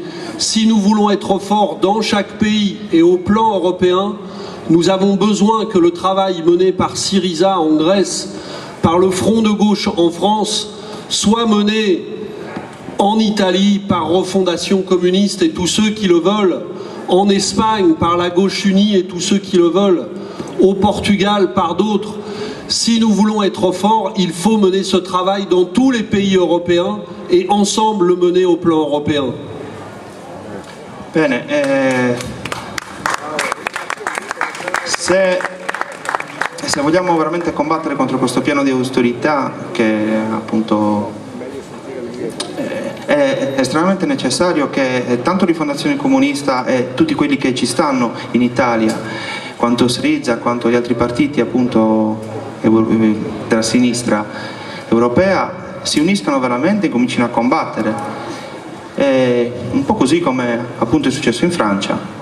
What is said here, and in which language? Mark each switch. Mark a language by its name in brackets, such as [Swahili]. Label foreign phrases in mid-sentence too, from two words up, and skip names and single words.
[French] Si nous voulons être forts dans chaque pays et au plan européen, nous avons besoin que le travail mené par Syriza en Grèce, par le Front de gauche en France, soit mené en Italie par Refondation communiste et tous ceux qui le veulent, en Espagne par la gauche unie et tous ceux qui le veulent, au Portugal par d'autres. Si nous voulons être forts, il faut mener ce travail dans tous les pays européens et ensemble le mener au plan européen. [Italian] Bene, se vogliamo veramente combattere contro questo piano di austerità che appunto è estremamente necessario che tanto Rifondazione Comunista e tutti quelli che ci stanno in Italia, quanto Syriza, quanto gli altri partiti appunto della sinistra europea, si uniscano veramente e comincino a combattere, un po' così come appunto è successo in Francia.